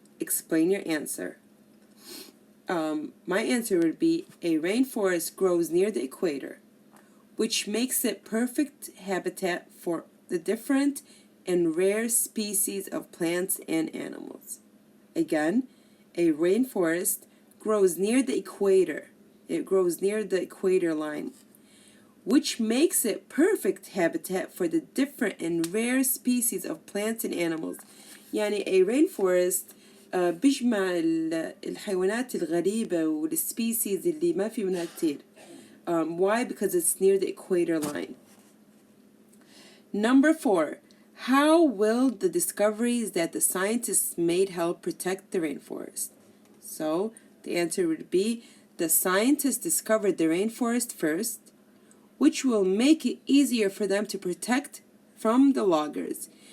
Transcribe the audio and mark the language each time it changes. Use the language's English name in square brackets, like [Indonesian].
[English] Explain your answer. My answer would be a rainforest grows near the equator, which makes it perfect habitat for the different and rare species of plants and animals. Again, a rainforest grows near the equator. It grows near the equator line, which makes it perfect habitat for the different and rare species of plants and animals. [Arabic] يعني a rainforest بيجمع الحيوانات الغريبة والسبيسيز اللي ما في منها كتير. [English] Why? Because it's near the equator line. Number 4, how will the discoveries that the scientists made help protect the rainforest? So the answer would be the scientists discovered the rainforest first, which will make it easier for them to protect from the loggers.